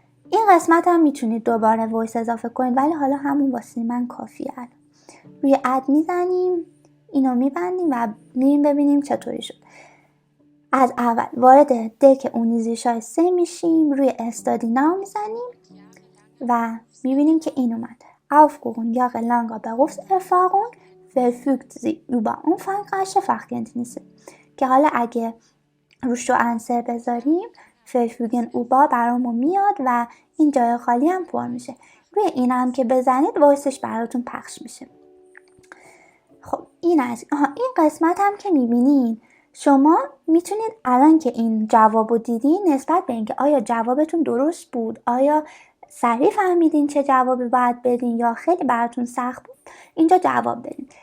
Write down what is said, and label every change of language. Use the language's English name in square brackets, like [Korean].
[Persian] این قسمت هم میتونید دوباره وایس اضافه کنید ولی حالا همون واسه من کافیه. الان روی اد میزنیم، اینو میبندیم و میریم ببینیم چطوری شد. از اول وارد دک اونیزیشای 3 میشیم، روی استادی ناو میزنیم و میبینیم که این اومد. [German] Aufgucken Jahre langer Berufserfahrung verfügt sie über umfangreiche Fachkenntnisse. [Persian] که حالا اگه روش رو انسر بذاریم [German] verfügen über [Persian] برامون میاد و این جای خالی هم پر میشه. روی این هم که بزنید وایسش براتون پخش میشه. خب این از این قسمت هم که میبینید شما میتونید الان که این جواب رو دیدین نسبت به اینکه آیا جوابتون درست بود، آیا سریع فهمیدین چه جوابی باید بدین یا خیلی براتون سخت بود، اینجا جواب بدین.